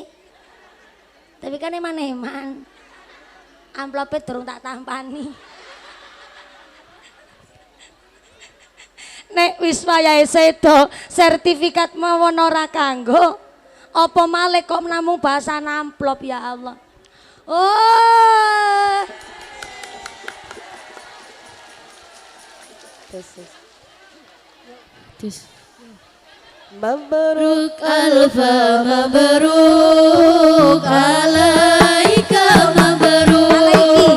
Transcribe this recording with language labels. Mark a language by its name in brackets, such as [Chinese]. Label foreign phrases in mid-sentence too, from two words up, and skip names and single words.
[Javanese] Tapi kan eman-eman. Amplopnya durung tak tampani. Nek wis wayahe sedo, sertifikat mawon ora kanggo. Apa malih kok namung bahasa amplop [Arabic] يا الله. Oh. Tis. مبروك ألف مبروك عليك مبروك